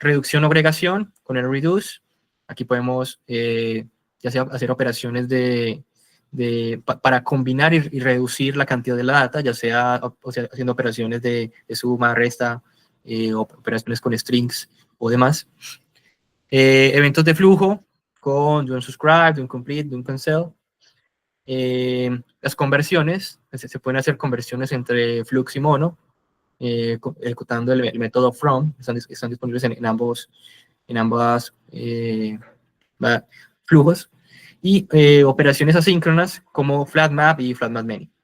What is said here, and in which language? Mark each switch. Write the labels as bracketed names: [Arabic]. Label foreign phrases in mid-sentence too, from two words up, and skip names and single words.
[Spanish] reducción o agregación con el reduce. Aquí podemos ya sea hacer operaciones para combinar y reducir la cantidad de la data, ya sea, haciendo operaciones de suma, resta, operaciones con strings o demás. Eventos de flujo con do unsubscribe, do uncomplete, do uncancel. Las conversiones, se pueden hacer conversiones entre flux y mono, ejecutando el método from, están disponibles en ambos flujos, y operaciones asíncronas como flatmap y flatmap many.